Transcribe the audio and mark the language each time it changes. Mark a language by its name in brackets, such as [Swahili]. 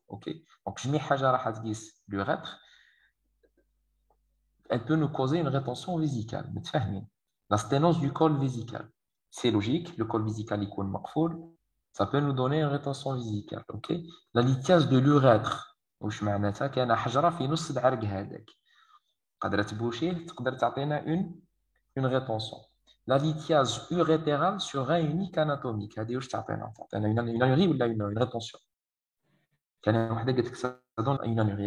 [Arabic] اوكي دونك جميع حاجه راح تقيس لو [French] elle peut nous causer une rétention vésicale. متفاهمين؟ La sténose du col vésical. C'est logique, le col vésical [Arabic] يكون مقفول, [French] ça peut nous donner une rétention vésicale. OK? La lithiase de l'urètre. [Arabic] واش معناتها؟ كاينه حجره في نص العرق هذاك. قادره تبوشيه تقدر تعطينا [French] une rétention. La lithiase urétérale sur rein unique anatomique. [Arabic] هذه واش تعطينا؟ تعطينا [French] une anurie [Arabic] ولا [French] une rétention. [Arabic] كان وحده قالت لك [French] ça donne une anurie.